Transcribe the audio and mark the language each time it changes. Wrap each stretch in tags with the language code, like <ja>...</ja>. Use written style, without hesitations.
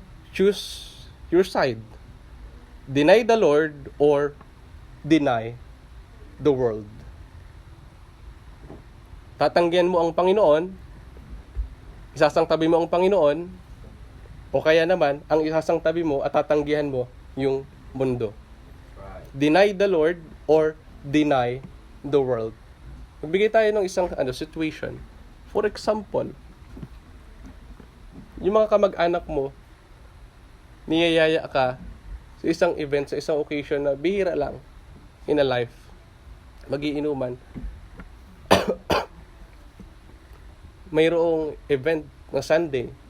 <en>Choose your side. Deny the Lord or deny the world?</en> <tl>Tatanggihan mo ang Panginoon, isasangtabi mo ang Panginoon, o kaya naman, ang isasangtabi mo at tatanggihan mo yung mundo.</tl> <en>Deny the Lord or deny the world.</en> <tl>Magbigay tayo ng isang situation.</tl> <en>For example,</en> <tl>yung mga kamag-anak mo, niyayaya ka sa isang event, sa isang occasion na bihira lang</tl> <en>in a life.</en> <tl>Magiinuman. Mayroong event na Sunday.</tl>